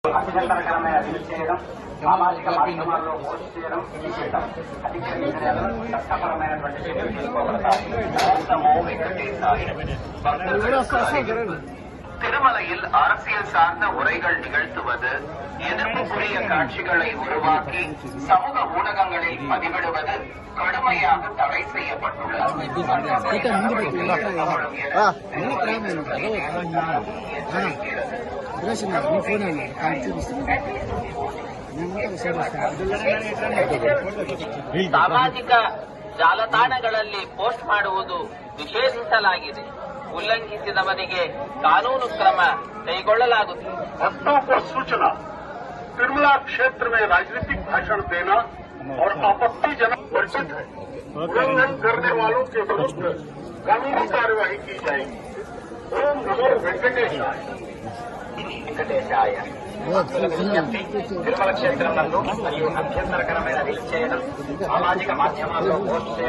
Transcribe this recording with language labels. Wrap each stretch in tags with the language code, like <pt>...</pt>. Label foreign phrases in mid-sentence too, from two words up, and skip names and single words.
<te>అభ్యంతరకరమైన రీల్ చేయడం, సామాజిక మాధ్యమాల్లో పోస్ట్ చేయడం, నిషేధం. అధికారులు చట్టపరమైనటువంటి చర్యలు తీసుకోబడతాయి.</te> <ta>திருமலையில் அரசியல் சார்ந்த உரைகள் நிகழ்த்துவது, எதிர்ப்புக்குரிய காட்சிகளை உருவாக்கி சமூக ஊடகங்களில் பதிவிடுவது கடுமையாக தடை செய்யப்பட்டுள்ளது.</ta> <kn>ಸಾಮಾಜಿಕ ಜಾಲತಾಣಗಳಲ್ಲಿ ಪೋಸ್ಟ್ ಮಾಡುವುದು ನಿಷೇಧಿಸಲಾಗಿದೆ. ಉಲ್ಲಂಘಿಸಿದವರಿಗೆ ಕಾನೂನು ಕ್ರಮ ಕೈಗೊಳ್ಳಲಾಗುತ್ತದೆ.</kn> <hi>भक्तों को सूचना, तिरुमला क्षेत्र में राजनीतिक भाषण देना और आपत्तिजनक वर्जित है। उल्लंघन करने वालों के विरुद्ध कानूनी कार्यवाही की जाएगी।</hi> <sa>ओम नमो वेंकटेशाय।</sa> <te>తిరుమల క్షేత్రం నందు మరియు అభ్యంతరకరమైన రీల్ చేయడం, సామాజిక మాధ్యమాల్లో పోస్ట్ చేయడం</te>